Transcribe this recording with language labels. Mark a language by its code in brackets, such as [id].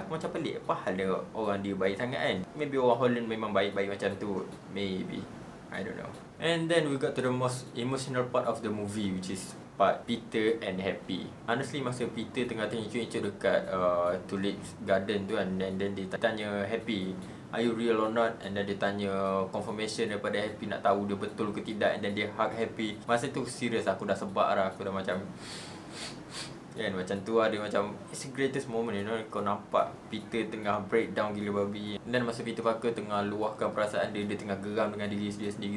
[ms] Aku macam pelik, apa hal dia orang dia baik sangat kan? Maybe orang Holland memang baik-baik macam tu. Maybe, [en] I don't know. And then we got to the most emotional part of the movie, which is part Peter and Happy. [ms] Honestly, masa Peter tengah terhincur-hincur dekat Tulip Garden tu kan, and then dia tanya Happy, [en] are you real or not? [ms] And then dia tanya confirmation daripada Happy, nak tahu dia betul ke tidak. And then dia hug Happy. Masa tu serius, aku dah sebab lah. Aku dah macam kan, macam tu lah. Dia macam, [en] it's the greatest moment, you know. [ms] Kau nampak Peter tengah breakdown gila babi. Dan masa Peter Parker tengah luahkan perasaan dia, dia tengah geram dengan diri dia sendiri.